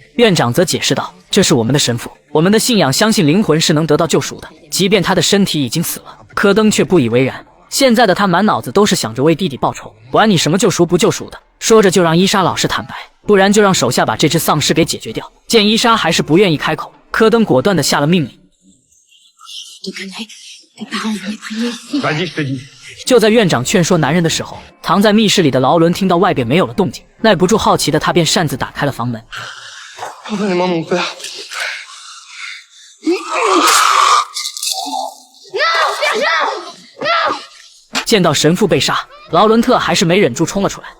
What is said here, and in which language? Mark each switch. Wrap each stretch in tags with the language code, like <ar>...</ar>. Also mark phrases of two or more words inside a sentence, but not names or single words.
<zh>院长则解释道：“这是我们的神父，我们的信仰相信灵魂是能得到救赎的，即便他的身体已经死了。” 柯登却不以为然。现在的他满脑子都是想着为弟弟报仇，管你什么救赎不救赎的。说着就让伊莎老师坦白，不然就让手下把这只丧尸给解决掉。见伊莎还是不愿意开口，柯登果断地下了命令。</zh> <fr>Vas-y, je te dis.</fr> <zh>就在院长劝说男人的时候，藏在密室里的劳伦听到外边没有了动静，耐不住好奇的他便擅自打开了房门。</zh> <fr>Pardonnez-moi, mon père.</fr> <zh>见到神父被杀，劳伦特还是没忍住冲了出来。</zh>